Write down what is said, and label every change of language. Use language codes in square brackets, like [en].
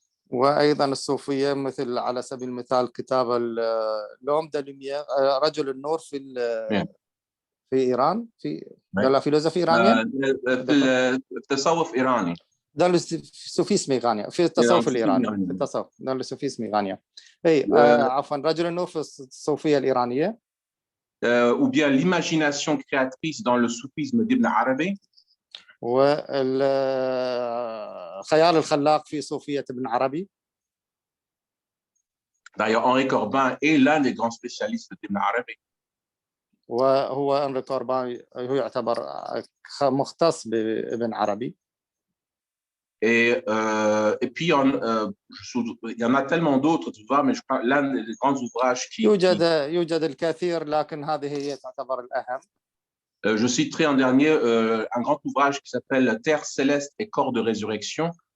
[ar] وأيضا الصوفية مثل على سبيل المثال كتاب لوم دا لوميير رجل النور في إيران في [fr] dans la philosophie iranienne [ar] في التصوف إيراني. [fr] dans le soufisme iranien [ar] في التصوف الإيراني في التصوف dans le soufisme iranien أي عفوا رجل النور في الصوفية الإيرانية [fr] ou bien l'imagination créatrice dans le soufisme d'Ibn Arabi. [ar] والخيال الخلاق في صوفية ابن عربي. [fr] D'ailleurs, Henri Corbin est l'un des grands spécialistes d'Ibn Arabi. [ar] وهو أنري كوربان هو يعتبر مختص بابن عربي. [fr] Et puis, il y en a tellement d'autres, tu vois, mais je crois l'un des grands ouvrages qui... [ar] يوجد الكثير لكن هذه هي تعتبر الأهم. [fr] Je citerai en dernier un grand ouvrage qui s'appelle Terre céleste et corps de résurrection.